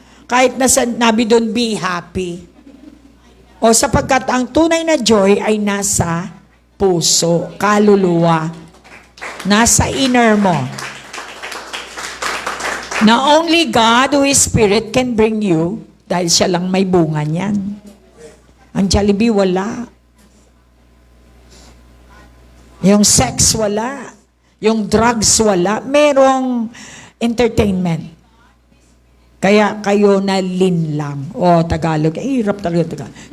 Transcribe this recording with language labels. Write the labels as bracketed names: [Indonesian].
[Filipino] Kahit nabi doon, be happy. O sapagkat ang tunay na joy ay nasa puso, kaluluwa, nasa inner mo. [English] Na only God who is Spirit can bring you. [Filipino] Dahil siya lang may bunga niyan. Ang Jollibee, wala. Yung sex, wala. Yung drugs, wala. Merong entertainment. Kaya kayo nalinlang. Tagalog. Hirap talaga.